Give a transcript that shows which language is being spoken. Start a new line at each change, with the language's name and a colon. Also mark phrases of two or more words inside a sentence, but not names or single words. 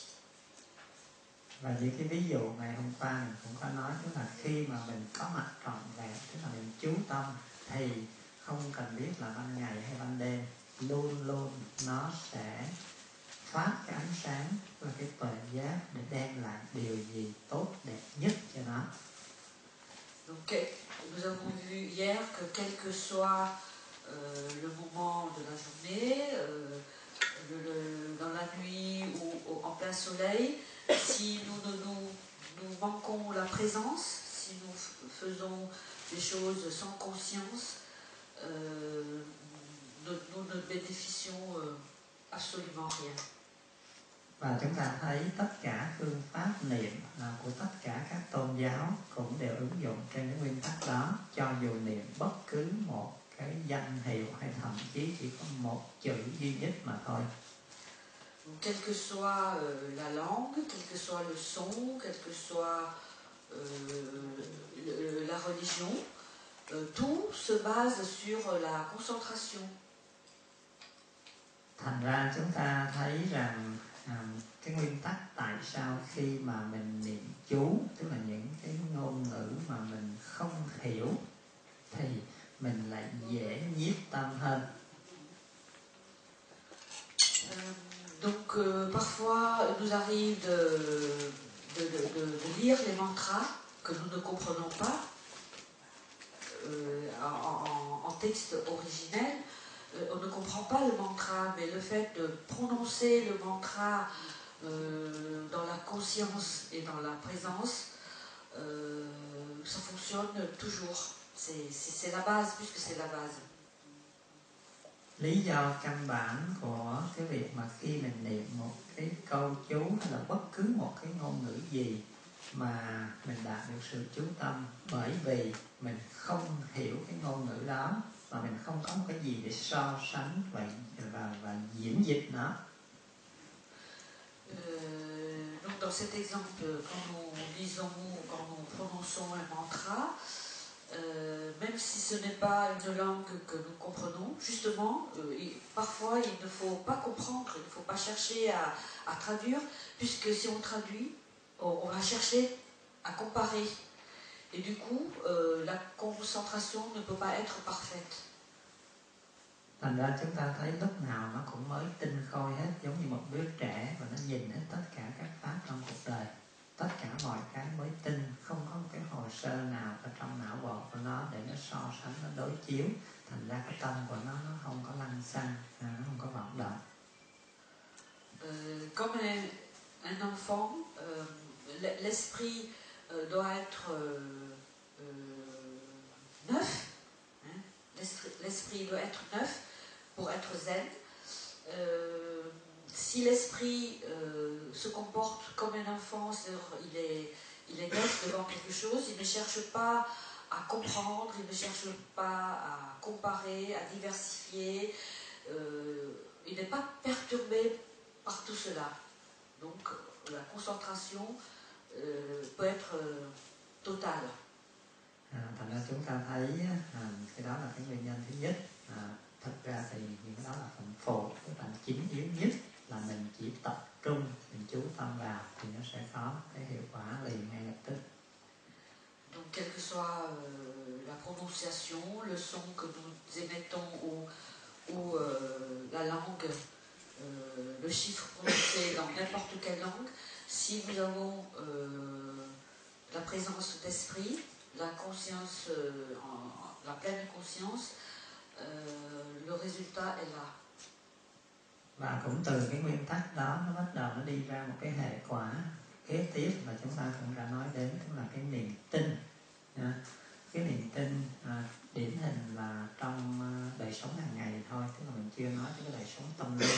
Vietnamese: Và như cái ví dụ ngày hôm qua mình cũng có nói, tức là khi mà mình có mặt trọn vẹn, tức là mình chú tâm, thì không cần biết là ban ngày hay ban đêm, luôn luôn nó sẽ phát cái ánh sáng và cái tuệ giác để đem lại điều gì tốt đẹp nhất cho nó.
French: Donc, nous avons vu hier que quel que soit le moment de la journée, dans la nuit ou en plein soleil, si nous manquons la présence, si nous faisons des choses sans conscience, nous ne bénéficions absolument rien.
Vietnamese: Và chúng ta thấy tất cả phương pháp niệm của tất cả các tôn giáo cũng đều ứng dụng trên cái nguyên tắc đó, cho dù niệm bất cứ một cái danh hiệu hay thậm chí chỉ có một chữ duy nhất mà thôi.
French: Quelle que soit la langue, quel que soit le son, quelle que soit la religion, tout se base sur la concentration.
Vietnamese: Thành ra chúng ta thấy rằng cái nguyên tắc tại sao khi mà mình niệm chú, tức là những cái ngôn ngữ mà mình không hiểu, thì mình lại dễ nhiếp tâm hơn.
French: Donc parfois il nous arrive de lire les mantras que nous ne comprenons pas en texte originel. On ne comprend pas le mantra, mais le fait de prononcer le mantra dans la conscience et dans la présence, ça fonctionne toujours. C'est la base, puisque c'est la base.
Vietnamese: Lý do căn bản của cái việc mà khi mình niệm một cái câu chú hay là bất cứ một cái ngôn ngữ gì mà mình đạt được sự chú tâm, bởi vì mình không hiểu cái ngôn ngữ đó và mình không có một cái gì để so sánh và diễn dịch nó.
French: Donc dans cet exemple, quand nous lisons ou quand nous prononçons un mantra, même si ce n'est pas une langue que nous comprenons, justement, parfois il ne faut pas comprendre, il ne faut pas chercher à traduire, puisque si on traduit, on va chercher à comparer. Et du coup, la concentration ne peut pas être parfaite.
Vietnamese: Thành ra chúng ta thấy lúc nào nó cũng mới tinh khôi hết, giống như một đứa trẻ và nó nhìn hết tất cả các pháp trong cuộc đời. Tất cả mọi cái mới tinh, không có một cái hồ sơ nào ở trong não bộ của nó để nó so sánh, nó đối chiếu. Thành ra cái tâm của nó không có lăng xăng, nó không có vọng động.
French: Comme un enfant, l'esprit doit être neuf. L'esprit doit être neuf pour être zen. Si l'esprit se comporte comme un enfant, c'est-à-dire il est neuf devant quelque chose, il ne cherche pas à comprendre, il ne cherche pas à comparer, à diversifier, il n'est pas perturbé par tout cela. Donc la concentration peut être totale.
Vietnamese: Thành ra chúng ta thấy cái đó là cái nguyên nhân thứ nhất. Thật ra thì những cái đó là phần phụ, cái phần chính yếu nhất là mình chỉ tập trung, mình chú tâm vào thì nó sẽ có cái hiệu quả liền ngay lập tức.
French: Donc quelle que soit la prononciation, le son que nous émettons ou la langue, le chiffre prononcé dans n'importe quelle langue, si nous avons la présence d'esprit, la conscience, la pleine conscience, le résultat est là.
Vietnamese: Và cũng từ cái nguyên tắc đó nó bắt đầu nó đi ra một cái hệ quả kế tiếp mà chúng ta cũng đã nói đến, tức là cái niềm tin. Cái niềm tin điển hình là trong đời sống hàng ngày thôi, tức là mình chưa nói tới cái đời sống tâm linh.